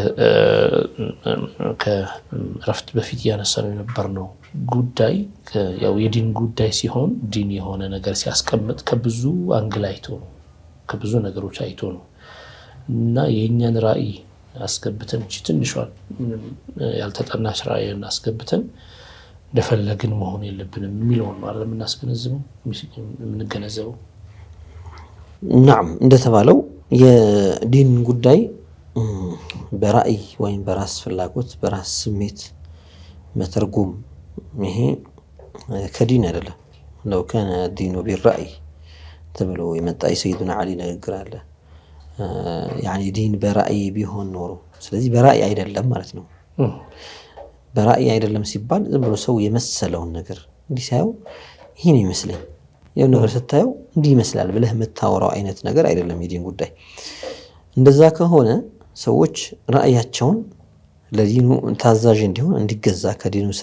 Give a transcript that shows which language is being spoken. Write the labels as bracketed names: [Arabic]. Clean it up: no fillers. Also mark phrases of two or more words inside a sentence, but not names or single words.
[Amharic] ከረፍት በፊት ያነሳነው የነበርነው ጉዳይ ያው የዲን ጉዳይ ሲሆን ዲን የሆነ ነገር ሲያስቀምጥ ከብዙ አንግል አይቶ ነው ከብዙ ነገሮች አይቶ ነው እና የኛን ራዕይ አስገብተን እቺ ትንሿን ያልተጠናች ራዕይን አስገብተን እንደፈለግን መሆን የለብንም የሚለውን ማለት የምንገነዘበው نعم እንደተባለው የዲን ጉዳይ በራዕይ ወይም በራስ ፍላጎት በራስ ስሜት መተርጎም ይሄ ከዲን አይደለም [Arabic] لو كان الدين بالرأي [Amharic] ተብሎ የመጣ የሰይዱና አሊ ንግግር አለ [Arabic] يعني دين برأي [Amharic] ቢሆን ኖሮ ስለዚህ በራዕይ አይደለም ማለት ነው በራዕይ አይደለም ሲባል ዝም ብሎ ሰው የመሰለውን ነገር እንዲህ ሳይው ይሄን ይመስለኝ የሆነ ነገር ስታየው እንዲህ ይመስላል ብለህ የምታወራው አይነት ነገር አይደለም የዲን ጉዳይ እንደዛ ከሆነ ሰዎች ራዕያቸውን ለዲኑ ታዛዥ እንዲሆን እንዲገዛ ከዲኑ ስር